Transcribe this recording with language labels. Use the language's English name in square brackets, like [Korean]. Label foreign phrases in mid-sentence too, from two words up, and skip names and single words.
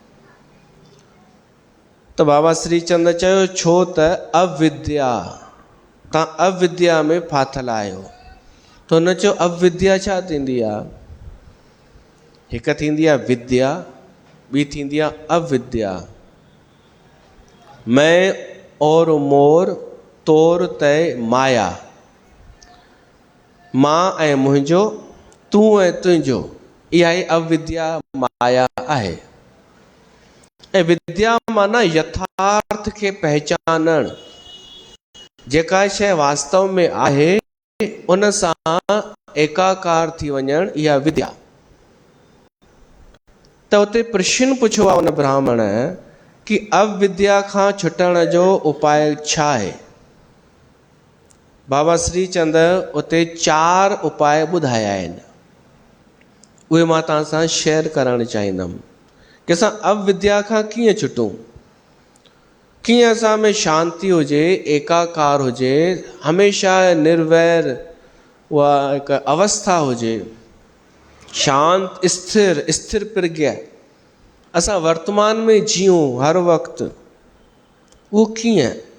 [Sindhi] त बाबा श्री चंद चयो, छो त अविद्या, तव्हां अविद्या में फाथल आहियो। त तो हुन चयो अविद्या छा थींदी आहे? हिकु थींदी आहे विद्या, ॿी थींदी आहे अविद्या। [Hindi] मैं और मोर तोर तय माया, [Sindhi] मां ऐं मुंहिंजो, तूं ऐं तुंहिंजो, इहा ई अविद्या माया आहे। ऐं विद्या माना यथार्थ खे पहचानणु, जेका शइ वास्तव में आहे उन सां एकाकार थी वञणु, इहा विद्या। त उते प्रश्न पुछो आहे उन ब्राह्मण कि अविद्या खां छुटण जो उपाय छा आहे? बाबा श्री चंद उते 4 उपाय ॿुधाया आहिनि, उहे मां तव्हां सां शेयर करणु चाहींदुमि कि असां अविद्या खां कीअं छुटूं, कीअं असां में शांति हुजे, एकाकार हुजे, हमेशह निर्वैर उहा हिकु अवस्था हुजे, शांत स्थिर प्रज्ञ असां वर्तमान में जियूं हर वक़्तु, उहो कीअं?